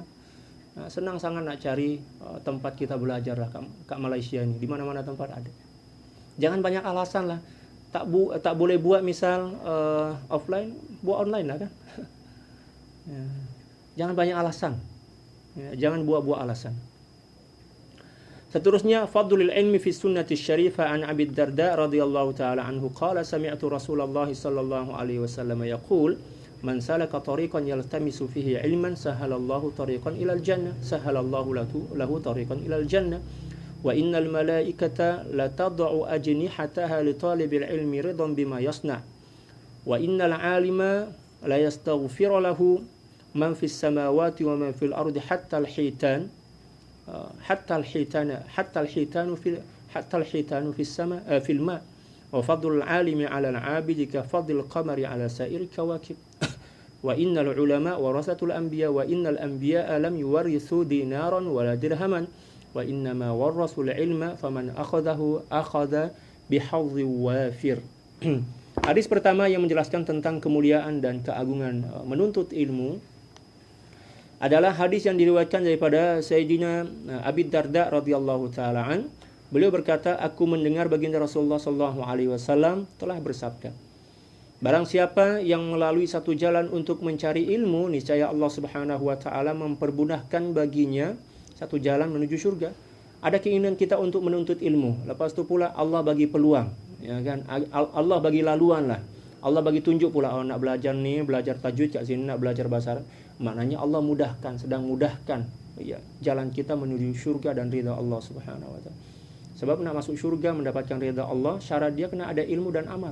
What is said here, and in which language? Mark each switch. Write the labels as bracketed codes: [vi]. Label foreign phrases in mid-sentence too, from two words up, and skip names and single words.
[ms] Nah, senang sangat nak cari tempat kita belajar lah kat Malaysia ini. Di mana-mana tempat ada. Jangan banyak alasan lah. Tak boleh buat misal offline, buat online lah kan. Ya. Jangan banyak alasan. Ya, jangan buat alasan. Seterusnya, [ar] فضل العلم في السنة الشريفة عن أبي الدرداء رضي الله تعالى عنه قال سمعت رسول الله صلى الله عليه وسلم يقول من سلك طريقا يلتمس فيه علما سهل الله طريقا إلى الجنة سهل الله له طريقا إلى الجنة وإن الملائكة لتضع أجنحتها لطالب العلم رضا بما يصنع وإن العالم ليستغفر له من في السماوات ومن في الأرض حتى الحيتان في السماء في الماء وفضل العالم على العابد كفضل القمر على سائر الكواكب وإن العلماء ورثة الأنبياء وإن الأنبياء لم يورثوا دينارا ولا درهما وإنما ورثوا العلم فمن أخذه أخذ بحظ وافر. [ms] Hadis pertama yang menjelaskan tentang kemuliaan dan keagungan menuntut ilmu adalah hadis yang diriwayatkan daripada Sayyidina Abi Darda [ar] رضي الله تعالى عن. [ms] Beliau berkata, aku mendengar baginda Rasulullah [ar] صلى الله عليه وسلم [ms] telah bersabda, barang siapa yang melalui satu jalan untuk mencari ilmu, niscaya Allah [ar] سبحانه وتعالى [ms] mempermudahkan baginya satu jalan menuju surga. Ada keinginan kita untuk menuntut ilmu, lepas itu pula Allah bagi peluang, ya kan? Allah bagi laluan lah. Allah bagi tunjuk pula, nak belajar ni, belajar tajwid kat sini, nak belajar bahasa Arab. Maknanya Allah sedang mudahkan ya, jalan kita menuju syurga dan ridha Allah [ar] سبحانه وتعالى. [ms] Sebab nak masuk syurga, mendapatkan ridha Allah, syarat dia kena ada ilmu dan amal.